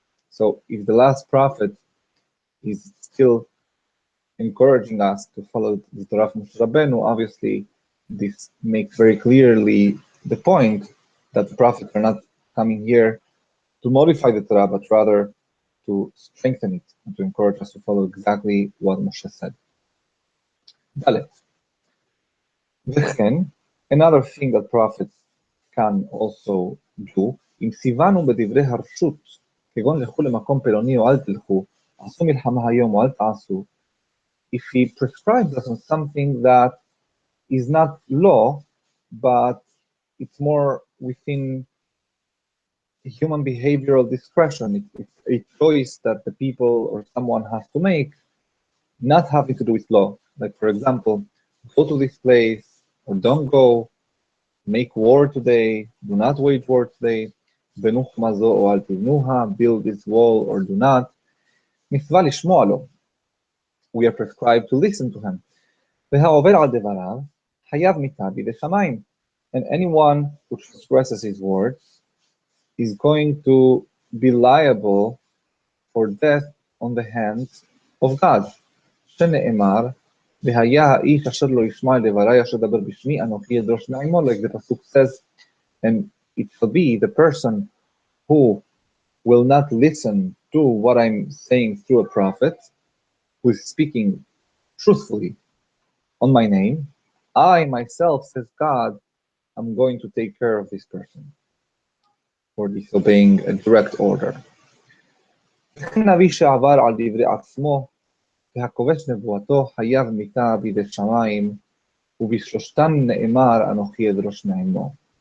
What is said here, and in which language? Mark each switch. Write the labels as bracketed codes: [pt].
[en] So if the last prophet is still encouraging us to follow the Torah of Moshe Rabbeinu, obviously this makes very clearly the point that the prophets are not coming here to modify the Torah, but rather to strengthen it and to encourage us to follow exactly what Moshe said. Dalet. [he] וכן, [en] another thing that prophets can also do, [he] אם ציוונו בדברי הרשות, כגון לכו למקום פלוני או אל תלכו, עשו מלחמה היום או אל תעשו, [en] if he prescribes us on something that is not law, but it's more within human behavioral discretion. It's a choice that the people or someone has to make, not having to do with law. Like, for example, go to this place or don't go, make war today, do not wage war today, [he] בנו חומה זו או אל תבנוה, [en] build this wall or do not. [he] מצווה לשמוע לו. [en] We are prescribed to listen to him. [he] והעובר על דבריו, חייב מיתה בידי שמיים. [en] And anyone who transgresses his words is going to be liable for death on the hands of God. [he] שנאמר, והיה האיש אשר לא ישמע לדברי אשר דבר בשמי, אנוכי אדרוש מעמו, [en] like the pasuk says, and it shall be the person who will not listen to what I'm saying through a prophet, who is speaking truthfully on my name, I myself, says God, I'm going to take care of this person for disobeying a direct order. [he] נביא שעבר על דברי עצמו, והכובש נבואתו חייב מיתה בידי שמיים, ובשלושתם נאמר אנוכי אדרוש מעמו.